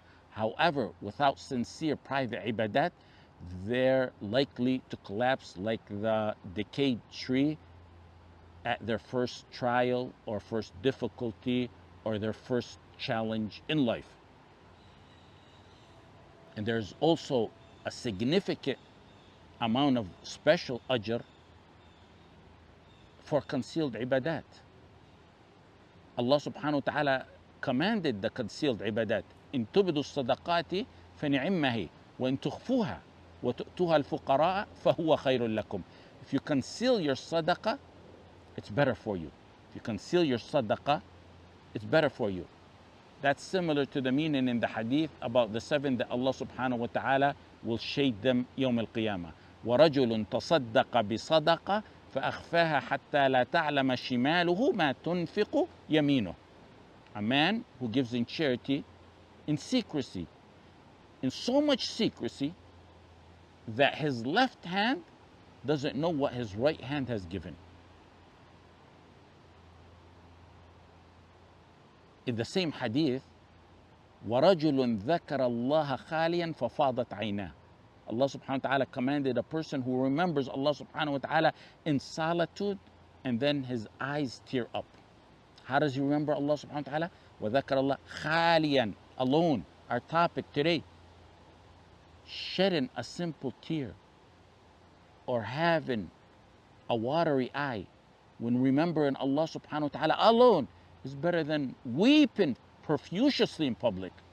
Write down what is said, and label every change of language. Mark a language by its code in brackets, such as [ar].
[en] However, without sincere private ibadat, they're likely to collapse like the decayed tree at their first trial or first difficulty or their first challenge in life. And there's also a significant amount of special ajr for concealed ibadat. Allah subhanahu wa ta'ala commanded the concealed ibadat. [ar] إن تبدوا الصدقات فنعمه وإن تخفوها وتؤتوها الفقراء فهو خير لكم. [en] If you conceal your sadaqah, it's better for you. If you conceal your sadaqah, it's better for you. That's similar to the meaning in the hadith about the 7 that Allah subhanahu wa ta'ala will shade them [ar] يوم القيامة. ورجل تصدق بصدقة فأخفاها حتى لا تعلم شماله ما تنفق يمينه. [en] A man who gives in charity in secrecy, in so much secrecy that his left hand doesn't know what his right hand has given. In the same hadith, [ar] وَرَجُلٌ ذَكَرَ اللَّهَ خَالِيًا فَفَاضَتْ عَيْنَاهُ. [en] Allah subhanahu wa ta'ala commanded a person who remembers Allah subhanahu wa ta'ala in solitude and then his eyes tear up. How does he remember Allah subhanahu wa ta'ala? [ar] وَذَكَرَ اللَّهَ خَالِيًا, [en] alone. Our topic today, shedding a simple tear or having a watery eye when remembering Allah subhanahu wa ta'ala alone is better than weeping profusely in public.